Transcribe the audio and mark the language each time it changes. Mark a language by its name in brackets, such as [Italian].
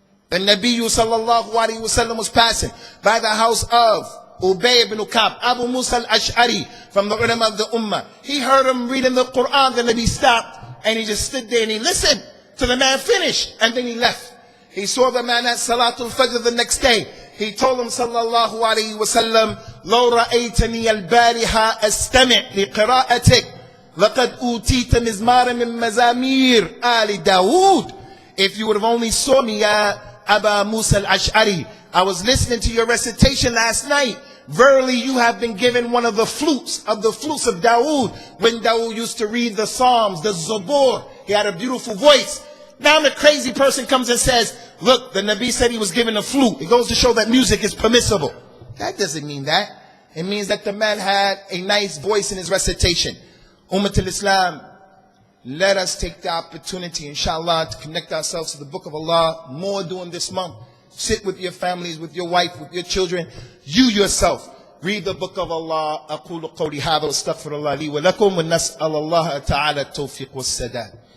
[English] The Nabi sallallahu alayhi wa sallam was passing by the house of Ubay ibn Ka'b, Abu Musa al-Ash'ari, from the ulama of the Ummah. He heard him reading the Quran, the Nabi stopped, and he just stood there and he listened till the man finished, and then he left. He saw the man at Salatul Fajr the next day. He told him [Arabic] sallallahu alayhi wa sallam, لو رأيتني البارحة أستمع لقراءتك لقد أوتيت مزمارا من مزامير آل داود. [English] If you would have only saw me, ya Aba Musa al-Ash'ari, I was listening to your recitation last night. Verily you have been given one of the flutes of Dawood, when Dawood used to read the Psalms, the Zabur. He had a beautiful voice. Now the crazy person comes and says, look, the Nabi said he was given a flute. It goes to show that music is permissible. That doesn't mean that. It means that the man had a nice voice in his recitation. Ummatul Islam, let us take the opportunity, inshallah, to connect ourselves to the Book of Allah more during this month. Sit with your families, with your wife, with your children. You yourself, read the Book of Allah. [Arabic] أقول قولي هذا واستغفر الله لي ولكم ونسأل الله تعالى التوفيق والسداد.